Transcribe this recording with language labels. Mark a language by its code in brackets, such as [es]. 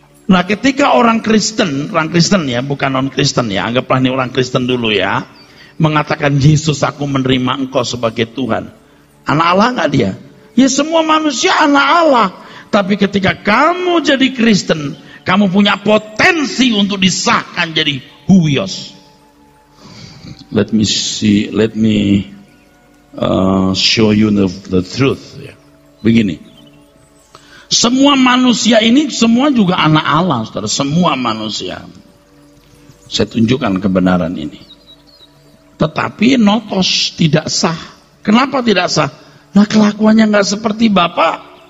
[id] Nah ketika orang Kristen ya, bukan non-Kristen ya, anggaplah ini orang Kristen dulu ya, mengatakan Yesus aku menerima Engkau sebagai Tuhan. Anak Allah nggak dia? Ya semua manusia anak Allah. Tapi ketika kamu jadi Kristen, kamu punya potensi untuk disahkan jadi huios. [en] Let me show you the truth. [id] Begini, semua manusia ini semua juga anak Allah, saudara. Semua manusia. Saya tunjukkan kebenaran ini. Tetapi notos tidak sah. Kenapa tidak sah? Nah kelakuannya nggak seperti Bapak.